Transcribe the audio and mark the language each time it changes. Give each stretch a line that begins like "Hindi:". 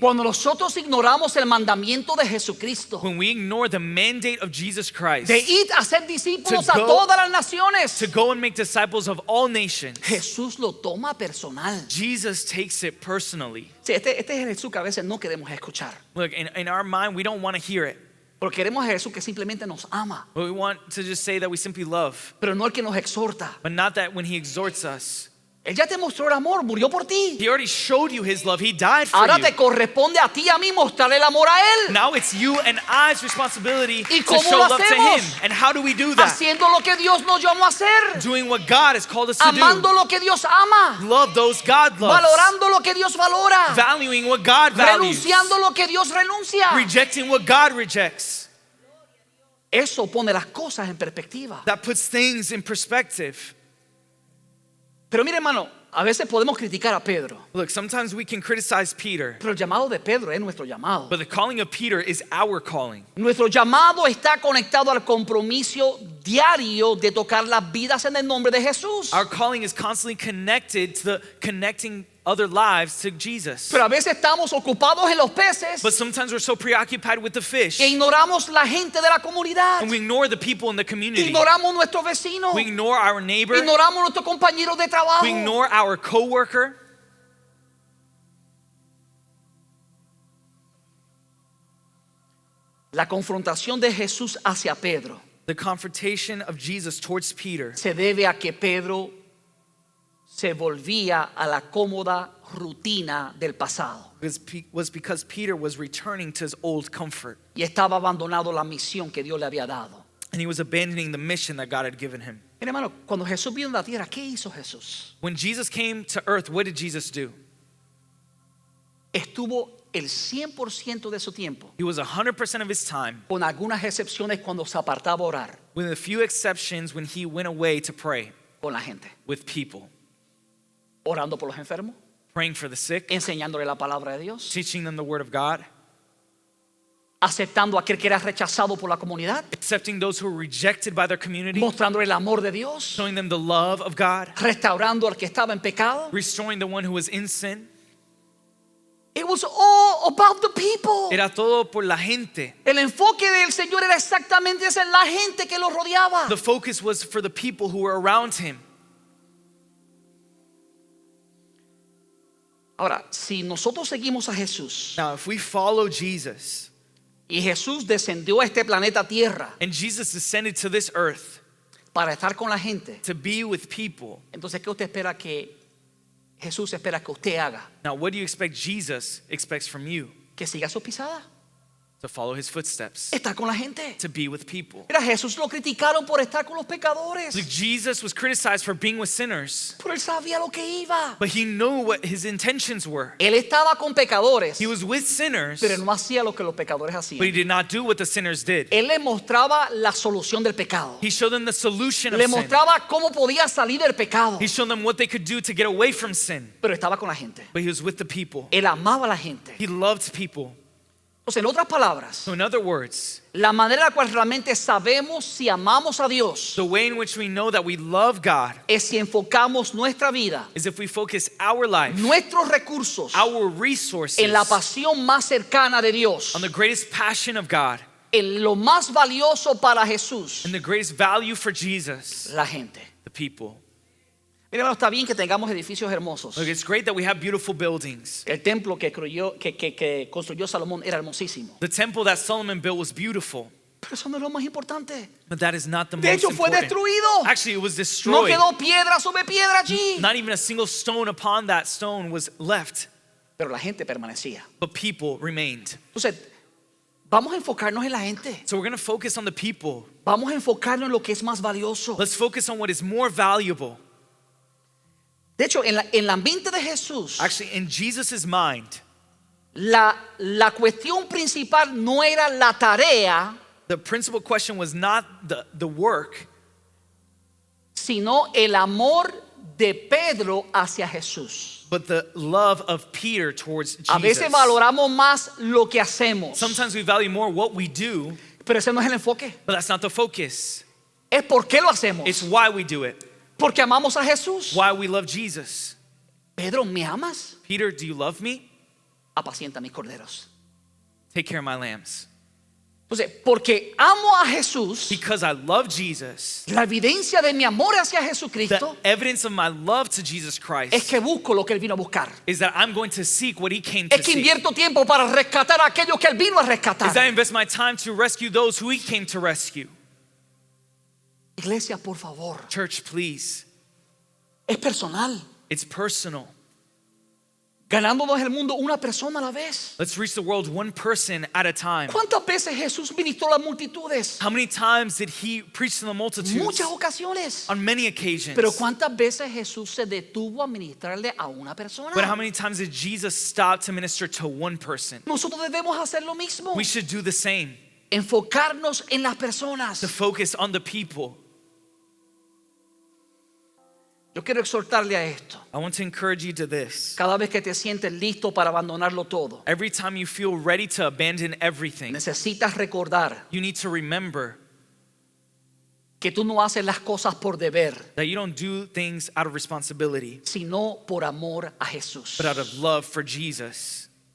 Spanish: Cuando nosotros ignoramos el mandamiento de Jesucristo
English: When we ignore the mandate of Jesus Christ
Spanish: de ir a ser discípulos
English: To a go-
Spanish: todas las naciones,
English: to go and make disciples of all nations,
Spanish: Jesús lo toma personal.
English: Jesus takes it personally.
Spanish: Sí, este es el Jesús que a veces no queremos escuchar.
English: Look, in our mind, we don't want to hear it.
Spanish: Porque queremos a Jesús que simplemente nos ama,
English: But we want to just say that we simply love,
Spanish: pero no el que nos exhorta.
English: but not that when he exhorts us.
Spanish: Él ya te mostró el amor, murió por ti.
English: He already showed you his love. He died for
Spanish: Ahora
English: you.
Spanish: te corresponde a ti y a mí mostrarle el amor a Él,
English: Now it's you and I's responsibility
Spanish: ¿Y
English: to
Spanish: cómo
English: show
Spanish: lo
English: love to
Spanish: hacemos?
English: him. And how do we do that?
Spanish: haciendo lo que Dios nos llamó a hacer,
English: Doing what God has called us to
Spanish: amando
English: do.
Spanish: lo que Dios ama,
English: Love those God loves.
Spanish: valorando lo que Dios valora,
English: Valuing what God values.
Spanish: renunciando lo que Dios renuncia.
English: Rejecting what God rejects.
Spanish: Eso pone las cosas en perspectiva.
English: That puts things in perspective.
Spanish: Pero mire, hermano, a veces podemos criticar a Pedro,
English: Look, sometimes we can criticize Peter,
Spanish: pero el llamado de Pedro es nuestro llamado.
English: but the calling of Peter is our calling.
Spanish: Nuestro llamado está conectado al compromiso diario de tocar las vidas en el nombre de Jesús.
English: Our calling is constantly connected to the connecting other lives to Jesus.
Spanish: Pero a veces estamos ocupados en los peces
English: But sometimes we're so preoccupied with the fish,
Spanish: e ignoramos la gente de la comunidad.
English: and we ignore the people in the community.
Spanish: Ignoramos nuestros vecinos.
English: We ignore our neighbor.
Spanish: Ignoramos nuestros compañeros de trabajo.
English: We ignore our coworker.
Spanish: La confrontación de Jesús hacia Pedro
English: The confrontation of Jesus towards Peter
Spanish: se debe a que Pedro se volvía a la cómoda rutina del pasado
English: was because Peter was returning to his old comfort,
Spanish: y estaba abandonando la misión que Dios le había dado.
English: and he was abandoning the mission that God had given him.
Spanish: Mira, hermano, cuando Jesús vino a la tierra, ¿qué hizo Jesús?
English: When Jesus came to earth, what did Jesus do?
Spanish: Estuvo el 100% de su tiempo,
English: He was 100% of his time,
Spanish: con algunas excepciones cuando se apartaba a orar
English: with a few exceptions, when he went away to pray
Spanish: con la gente,
English: with people,
Spanish: orando por los enfermos,
English: praying for the sick,
Spanish: enseñándole la palabra de Dios,
English: teaching them the word of God,
Spanish: aceptando a aquel que era rechazado por la comunidad,
English: accepting those who were rejected by their community,
Spanish: mostrándole el amor de Dios,
English: showing them the love of God,
Spanish: restaurando al que estaba en pecado.
English: restoring the one who was in sin. It was all about the people.
Spanish: Era todo por la gente. El enfoque del Señor era exactamente esa, la gente que lo rodeaba.
English: The focus was for the people who were around him.
Spanish: Ahora, si nosotros seguimos a Jesús
English: Now, if we follow Jesus,
Spanish: y Jesús descendió a este planeta Tierra
English: and Jesus descended to this earth
Spanish: para estar con la gente,
English: to be with people,
Spanish: entonces ¿qué usted espera que Jesús espera que usted haga?
English: now what do you expect Jesus expects from you?
Spanish: Que siga su pisada,
English: To follow his footsteps,
Spanish: estar con la gente.
English: to be with people.
Spanish: Mira, Jesús lo criticaron por estar con los pecadores,
English: Like, Jesus was criticized for being with sinners,
Spanish: pero él sabía lo que iba.
English: but he knew what his intentions were.
Spanish: Él estaba con pecadores,
English: He was with sinners,
Spanish: pero no hacía lo que los pecadores
English: but he
Spanish: hacían.
English: did not do what the sinners did.
Spanish: Él le mostraba la solución del pecado.
English: He showed them the solution of
Spanish: Le
English: sin.
Spanish: mostraba cómo podía salir del pecado,
English: He showed them what they could do to get away from sin.
Spanish: pero estaba con la gente.
English: But he was with the people.
Spanish: Él amaba a la gente.
English: He loved people.
Spanish: Entonces, en otras palabras,
English: So in other words,
Spanish: la manera en la cual realmente sabemos si amamos a Dios
English: the way in which we know that we love God
Spanish: es si enfocamos nuestra vida,
English: is if we focus our life,
Spanish: nuestros recursos
English: our resources
Spanish: en la pasión más cercana de Dios,
English: on the greatest passion of God,
Spanish: lo más valioso para Jesús,
English: And the greatest value for Jesus,
Spanish: la gente.
English: the people.
Spanish: Mira, hermano, está bien que tengamos edificios hermosos.
English: Look, it's great that we have beautiful buildings.
Spanish: El templo que construyó Salomón era hermosísimo.
English: The temple that Solomon built was beautiful,
Spanish: Pero eso no es lo más importante.
English: but that is not the
Spanish: De
English: most
Spanish: hecho, fue
English: important.
Spanish: destruido.
English: Actually, it was
Spanish: No
English: destroyed.
Spanish: quedó piedra sobre piedra allí.
English: Not even a single stone upon that stone was left,
Spanish: Pero la gente permanecía.
English: but people remained.
Spanish: Entonces, vamos a enfocarnos en la gente.
English: So we're going to focus on the people.
Spanish: Vamos a enfocarnos en lo que es más valioso.
English: Let's focus on what is more valuable.
Spanish: De hecho, en el ambiente de Jesús,
English: Actually, in Jesus' mind,
Spanish: la cuestión principal no era la tarea,
English: the principal question was not the work,
Spanish: sino el amor de Pedro hacia Jesús.
English: but the love of Peter towards
Spanish: A veces
English: Jesus.
Spanish: valoramos más lo que hacemos,
English: Sometimes we value more what we do,
Spanish: pero ese no es el enfoque.
English: but that's not the focus.
Spanish: Es por qué lo hacemos.
English: It's why we do it,
Spanish: Porque amamos a Jesús.
English: why we love Jesus.
Spanish: Pedro, ¿me amas?
English: Peter, do you love me?
Spanish: Apacienta mis corderos.
English: Take care of my lambs.
Spanish: Entonces, porque amo a Jesús,
English: Because I love Jesus,
Spanish: la evidencia de mi amor hacia
English: the
Spanish: Jesucristo
English: evidence of my love to Jesus Christ
Spanish: que busco lo que Él vino a buscar.
English: is that I'm going to seek what he came to
Spanish: Es que
English: seek.
Spanish: invierto tiempo para rescatar a aquellos que Él vino a
English: Is that I
Spanish: rescatar.
English: invest my time to rescue those who he came to rescue.
Spanish: Iglesia, por favor,
English: Church, please.
Spanish: es personal.
English: It's personal.
Spanish: Ganándonos el mundo una persona a la vez.
English: Let's reach the world one person at a time.
Spanish: ¿Cuántas veces Jesús ministró a las multitudes?
English: How many times did he preach to the multitudes?
Spanish: Muchas ocasiones.
English: On many occasions.
Spanish: Pero ¿cuántas veces Jesús se detuvo a ministrarle a una persona?
English: But how many times did Jesus stop to minister to one person?
Spanish: Nosotros debemos hacer lo mismo.
English: We should do the same.
Spanish: Enfocarnos en las personas.
English: To focus on the people.
Spanish: Yo quiero exhortarle a esto.
English: I want to encourage you to this.
Spanish: Cada vez que te sientes listo para abandonarlo todo,
English: Every time you feel ready to abandon everything,
Spanish: necesitas recordar
English: you need to remember
Spanish: que tú no haces las cosas por deber,
English: that you don't do things out of responsibility,
Spanish: sino por amor a Jesús.
English: but out of love for Jesus.